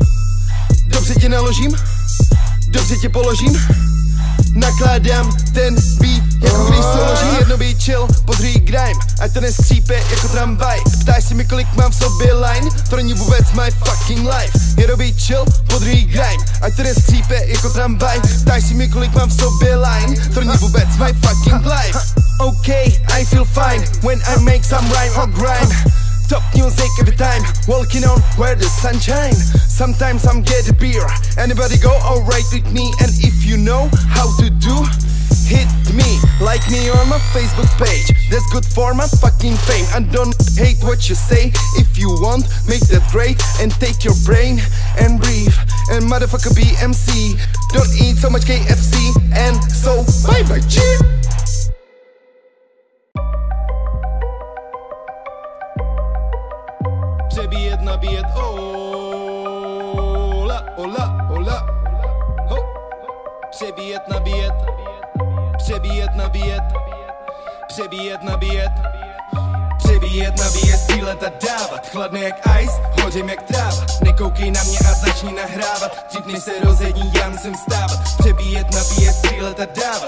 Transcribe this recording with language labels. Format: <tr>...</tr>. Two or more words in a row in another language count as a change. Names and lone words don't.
<cs>Dobře tě naložím, dobře tě položím, nakládám ten beat, jako když se loží. Jedno být chill, podruhý grime, ať to neskřípe jako tramvaj. Ptáš si mi, kolik mám v sobě line, to není vůbec</cs> <en>my fucking life.</en> <cs>Jedno být chill, podruhý grime, ať to neskřípe jako tramvaj. Ptáš si mi, kolik mám v sobě line, to není vůbec</cs> <en>my fucking life. Okay, I feel fine when I make some rhyme or grime. Top music every time, walking on where the sun shines. Sometimes I'm get a beer, anybody go alright with me. And if you know how to do, hit me, like me on my Facebook page. That's good for my fucking fame. And don't hate what you say. If you want, make that great. And take your brain and breathe. And motherfucker BMC, don't eat so much KFC. And so bye bye G.</en> <cs>Přebíjet, nabíjet, ola, ola, ola, ho. Přebíjet, nabíjet, přebíjet, nabíjet, přebíjet, nabíjet, přebíjet, nabíjet, střílet a dávat. Chladný jak ice, hořím jak tráva. Nekoukej na mě a začni nahrávat. Dřív než se rozední, já musím vstávat. Přebíjet, nabíjet, střílet a dávat.</cs>